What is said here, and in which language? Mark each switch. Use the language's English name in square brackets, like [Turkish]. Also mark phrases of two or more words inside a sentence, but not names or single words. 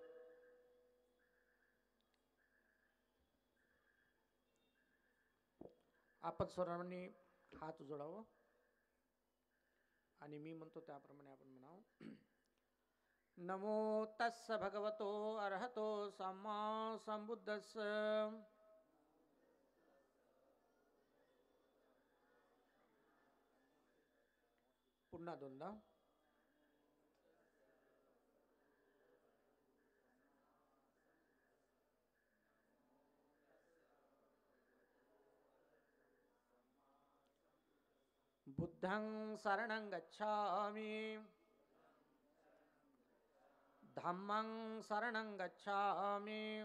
[Marathi] आपण सर्वांनी हात जोडावं आणि मी म्हणतो त्याप्रमाणे आपण म्हणावं. [Pali] नमो तस्स भगवतो अर्हतो सम्मा संबुद्धस्स. [Marathi] पुन्हा दोनदा. [Pali] बुद्धं शरणं गच्छामि, धम्मं शरणं गच्छामि,